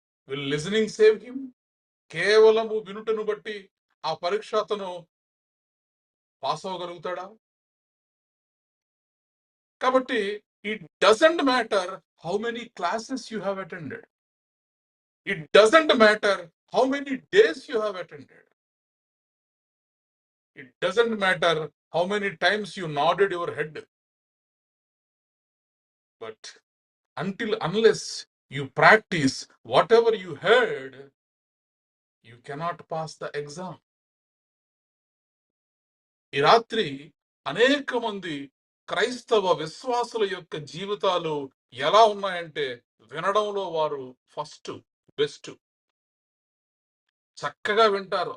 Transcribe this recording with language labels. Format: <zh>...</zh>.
<en>Will listening save him?</en> <te>కేవలము వినుటను బట్టి ఆ పరీక్ష అతను పాస్ అవ్వగలుగుతాడా? కాబట్టి</te> <en>It doesn't matter how many classes you have attended. It doesn't matter how many days you have attended. It doesn't matter how many times you nodded your head. But unless you practice whatever you heard, you cannot pass the exam.</en> <te>ఈ రాత్రి అనేక మంది క్రైస్తవ విశ్వాసుల యొక్క జీవితాలు ఎలా ఉన్నాయంటే, వినడంలో వారు ఫస్ట్ బెస్ట్, చక్కగా వింటారు.</te>